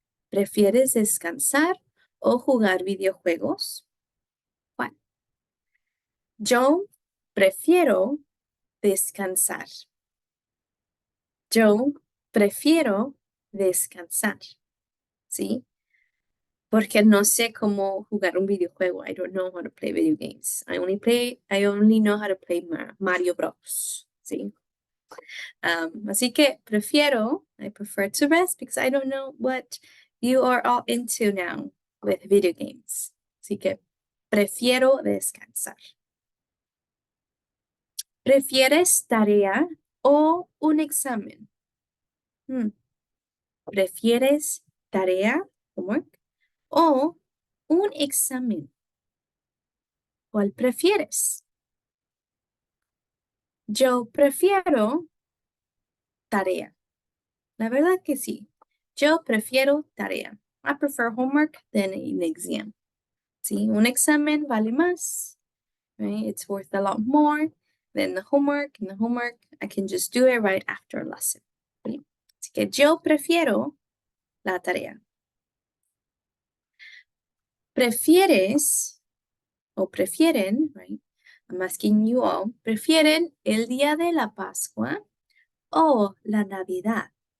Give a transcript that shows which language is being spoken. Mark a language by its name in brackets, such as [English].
[Spanish] ¿Prefieres descansar o jugar videojuegos? ¿Cuál? Yo prefiero descansar. Yo prefiero descansar, ¿sí? Porque no sé cómo jugar un videojuego. [English] I don't know how to play video games. I only know how to play Mario Bros. ¿Sí? [Spanish] Así que [English] I prefer to rest because I don't know what you are all into now with video games. [Spanish] Así que prefiero descansar. ¿Prefieres tarea o un examen? ¿Prefieres tarea, [English] homework, [Spanish] o un examen? ¿Cuál prefieres? Yo prefiero tarea. La verdad que sí. Yo prefiero tarea. [English] I prefer homework than an exam. [Spanish] Sí, un examen vale más. [English] Right? It's worth a lot more than the homework. And the homework, I can just do it right after a lesson. [Spanish] ¿Sí? Así que yo prefiero la tarea. ¿Prefieres o prefieren, right, [English] I'm asking you all, [Spanish] ¿prefieren el día de la Pascua o la Navidad?